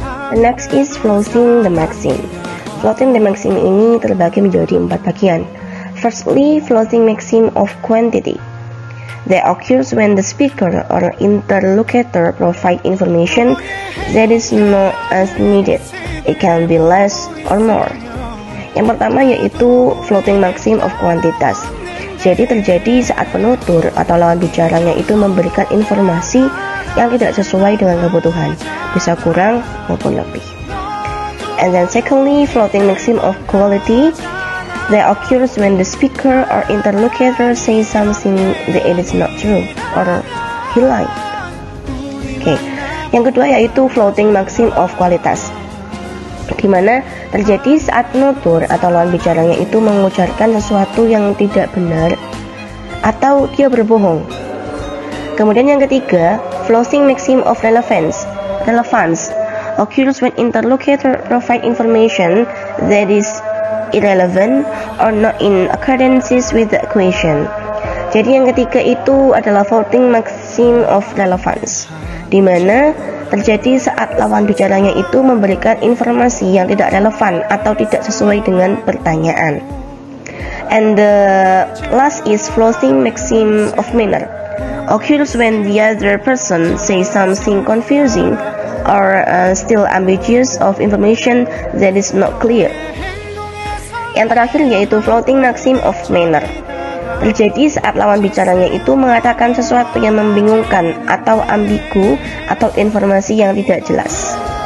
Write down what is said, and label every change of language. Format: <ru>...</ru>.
<en>The next is floating the maxim.</en> <id>Floating the maxim ini terbagi menjadi 4 bagian.</id> <en>Firstly, floating maxim of quantity. That occurs when the speaker or interlocutor provide information that is not as needed. It can be less or more.</en> <id>Yang pertama yaitu floating maxim of quantitas. Jadi terjadi saat penutur atau lawan bicaranya itu memberikan informasi yang tidak sesuai dengan kebutuhan, bisa kurang maupun lebih.</id> <en>And then secondly, floating maxim of quality. That occurs when the speaker or interlocutor says something that it is not true or he lied. Okay.</en> <id>Yang kedua yaitu floating maxim of kualitas, di mana terjadi saat penutur atau lawan bicaranya itu mengucapkan sesuatu yang tidak benar atau dia berbohong. Kemudian yang ketiga, floating maxim of relevance.</id> <en>Relevance occurs when interlocutor provide information that is irrelevant or not in accordance with the equation.</en> <id>Jadi yang ketiga itu adalah floating maxim of relevance, di mana terjadi saat lawan bicaranya itu memberikan informasi yang tidak relevan atau tidak sesuai dengan pertanyaan.</id> <en>And the last is floating maxim of manner. Occurs when the other person says something confusing or still ambiguous of information that is not clear.</en> <id>Yang terakhir yaitu floating maxim of manner. Terjadi saat lawan bicaranya itu mengatakan sesuatu yang membingungkan atau ambigu atau informasi yang tidak jelas.</id>